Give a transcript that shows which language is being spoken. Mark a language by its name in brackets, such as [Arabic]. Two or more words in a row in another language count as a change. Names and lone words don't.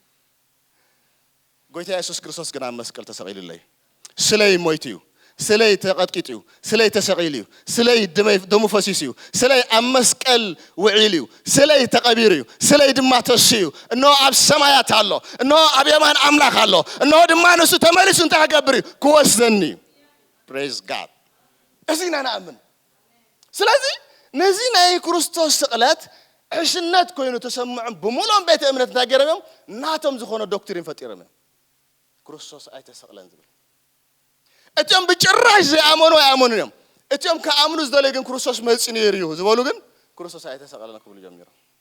[Tigrinya] ጎይታ ኢየሱስ ክርስቶስ ግን ኣብ መስቀል ተሰቂሉለይ ስለይ ሞይቱ ስለይ ተቀጥቂጡ ስለይ ተሰቂሉ ስለይ ደሙ ፈሲሱ ስለይ ኣብ መስቀል ውዒሉ ስለይ ተቀቢሩ ስለይ ድማ ተስዩ እኖ ኣብ ሰማያት አሎ እኖ ኣብ የማን አምላኽ አሎ እኖ ድማ ንሱ ተመልሱ እንታይ ገብር ክወስደኒ [English] praise God [Tigrinya] እዚና ናምን ስለዚህ ነዚ ናይ ክርስቶስ ስቅለት እሽነት ኮይኑ ተሰምዑ ብሙሉም ቤተ እምነት ታገረም ናቶም ዝኾነ ዶክትሪን ፈጢረም ክርስቶስ ኣይተሰቅለን ዝብል እቶም ብጭራሽ ዘአመኑ ያመኑንም እቶም ከአምኑ ዝደለ ግን ክርስቶስ መልጽ ነይሩ ዝበሉ ግን ክርስቶስ ኣይተሰቅለን ክብሉ ጀሚሮም